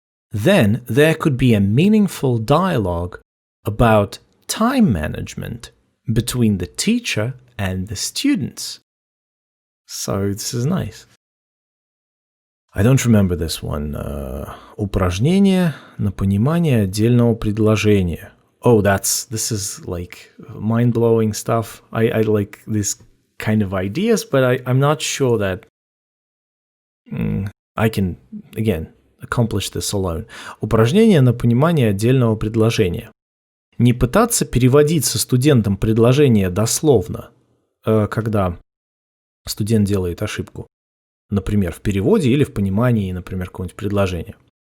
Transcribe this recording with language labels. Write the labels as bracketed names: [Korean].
[English] Then there could be a meaningful dialogue about time management between the teacher and the students. So this is nice. I don't remember this one. [Russian] Упражнение на понимание отдельного предложения. [English] Oh, this is like mind-blowing stuff. I like this kind of ideas, but I'm not sure that I can, again, accomplish this alone. [Russian] Упражнение на понимание отдельного предложения. Не пытаться переводить со студентом предложение дословно, когда студент делает ошибку. Например, в переводе или в понимании, например, какого-нибудь предложения.